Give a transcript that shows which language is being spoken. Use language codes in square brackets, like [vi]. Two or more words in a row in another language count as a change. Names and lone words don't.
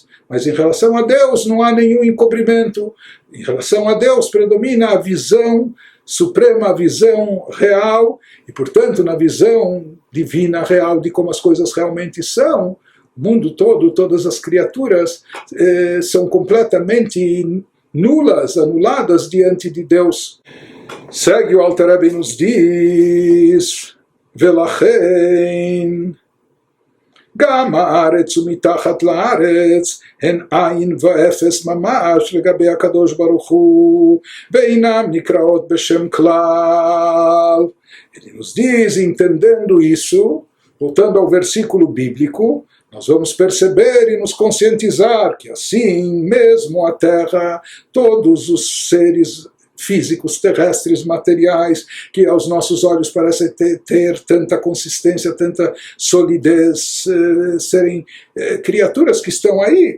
[pt] Mas em relação a Deus não há nenhum encobrimento. Em relação a Deus predomina a visão suprema, a visão real, e portanto na visão divina real de como as coisas realmente são, o mundo todo, todas as criaturas são completamente nulas, anuladas diante de Deus. Segue o Alter Rebbe e nos diz, [he] Velachen, גם הארץ ומתחת לארץ הן עין ואפס ממש לגבי הקדוש ברוך הוא, ואינם נקראות בשם כלל. [pt] Ele nos diz, entendendo isso, voltando ao versículo bíblico, nós vamos perceber e nos conscientizar que assim mesmo a Terra, todos os seres físicos, terrestres, materiais, que aos nossos olhos parecem ter tanta consistência, tanta solidez, serem criaturas que estão aí.